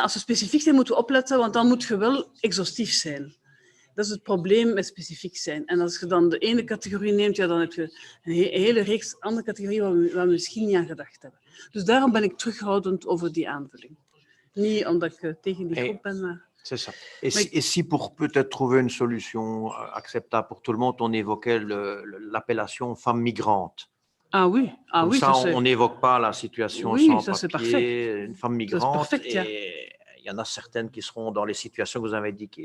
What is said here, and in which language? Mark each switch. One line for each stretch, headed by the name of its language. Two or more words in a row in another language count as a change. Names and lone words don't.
Dutch: Als we specifiek zijn, moeten we opletten, want dan moet je wel exhaustief zijn. Dat is het probleem met specifiek zijn. En als je dan de ene categorie neemt, ja, dan heb je een hele reeks andere categorieën waar we misschien niet aan gedacht hebben. Dus daarom ben ik terughoudend over die aanvulling. Niet omdat ik tegen die groep ben, maar...
French: C'est ça. Et si pour peut-être trouver une solution acceptable pour tout le monde, on évoquait l'appellation femme migrante. Ah oui, Comme oui, ça, on n'évoque pas la situation sans ça, papier, une femme migrante. Perfect, et il y en a certaines qui seront dans les situations que vous avez indiquées.